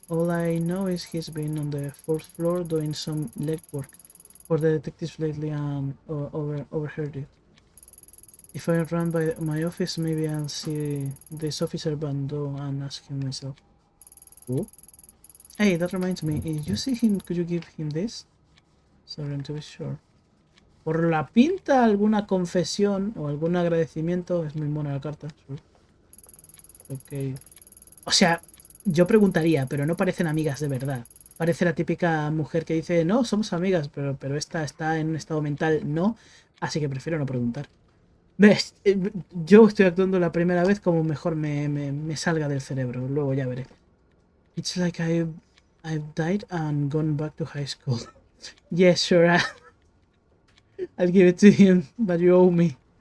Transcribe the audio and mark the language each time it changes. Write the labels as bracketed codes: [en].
[en] All I know is he's been on the 4th floor doing some legwork for the detectives lately and overheard it. If I run by my office, maybe I'll see this officer Bando and ask him myself. Oh? Hey, that reminds me. If you see him, could you give him this? Sorry, to be sure. [es] Por la pinta, alguna confesión o algún agradecimiento. Es muy mona la carta. [en] Sure. Ok. [es] O sea, yo preguntaría, pero no parecen amigas de verdad. Parece la típica mujer que dice, no, somos amigas, pero esta está en un estado mental, no. Así que prefiero no preguntar. ¿Ves? Yo estoy actuando la primera vez como mejor me salga del cerebro. Luego ya veré. [en] It's like I've died and gone back to high school. Yes, sure. I'll give it to him, but you owe me.